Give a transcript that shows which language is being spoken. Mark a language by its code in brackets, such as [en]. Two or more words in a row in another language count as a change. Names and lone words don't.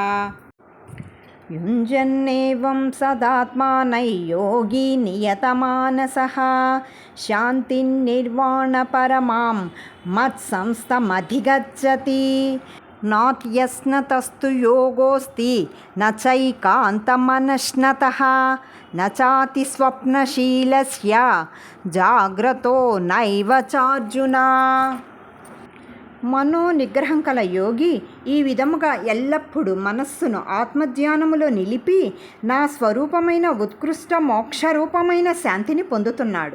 [sa] युञ्जन्नेवं सदात्मानं योगी नियतमानसः शान्तिर्निर्वाणपरमां मत्संस्थमधिगच्छति। नात्यस्नतस्तु योगोऽस्ति न चैकान्तमनश्नतः न चातिस्वप्नशीलस्य జాగ్రత్తో నైవ చార్జున. [te] మనోనిగ్రహం కల యోగి ఈ విధముగా ఎల్లప్పుడూ మనస్సును ఆత్మధ్యానములో నిలిపి నా స్వరూపమైన ఉత్కృష్ట మోక్షరూపమైన శాంతిని పొందుతున్నాడు.